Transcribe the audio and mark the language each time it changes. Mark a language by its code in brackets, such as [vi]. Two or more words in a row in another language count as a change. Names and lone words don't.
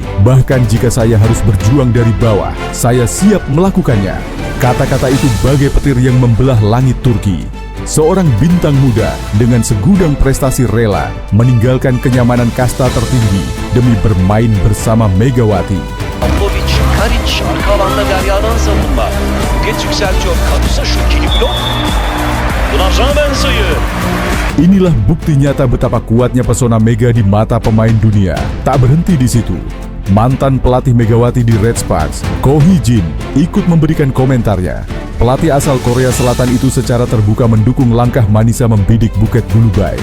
[id] Bahkan jika saya harus berjuang dari bawah, saya siap melakukannya. Kata-kata itu bagai petir yang membelah langit Turki. Seorang bintang muda dengan segudang prestasi rela meninggalkan kenyamanan kasta tertinggi demi bermain bersama Megawati. [tr] Pavlovic, Karic, arka alanda Derya'dan savunma. Buket yükseltiyor. Kadusa şu ikili blok. Buna rağmen sayı. [id] Inilah bukti nyata betapa kuatnya pesona Mega di mata pemain dunia. Tak berhenti di situ. Mantan pelatih Megawati di Red Sparks, Ko Hee-jin, ikut memberikan komentarnya. Pelatih asal Korea Selatan itu secara terbuka mendukung langkah Manisa membidik Buket Gulubai.